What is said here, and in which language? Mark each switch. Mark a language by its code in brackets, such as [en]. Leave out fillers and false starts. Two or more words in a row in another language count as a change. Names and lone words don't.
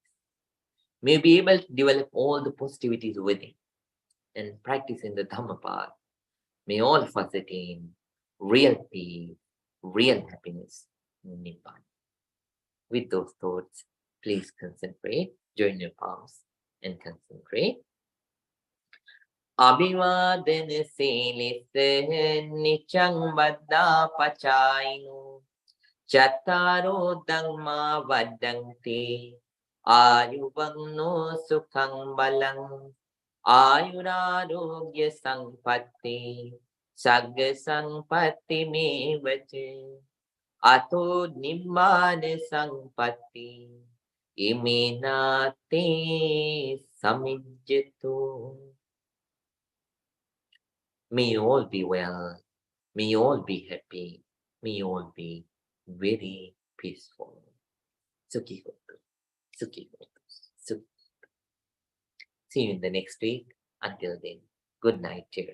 [en] May be able to develop all the positivities within and practice in the Dhamma path. May all of us attain real peace, real happiness, Nibbana. With those thoughts, please concentrate. Join your palms and concentrate. [pi] Abhivadana Silisse Nichang Vada Pachainu Chattaro Dhamma Vadanti Ayuvagno Sukhang Balang Ayurarogya Sampatti Sagga Sampatti Mevache Ato Nibbana Sampatti Iminate Samijjatu. [en] May you all be well. May you all be happy. May you all be very peaceful. [pi] Sukhi Hotu. Sukhi Hotu. Sukhi. [en] See you in the next week. Until then, good night, dear.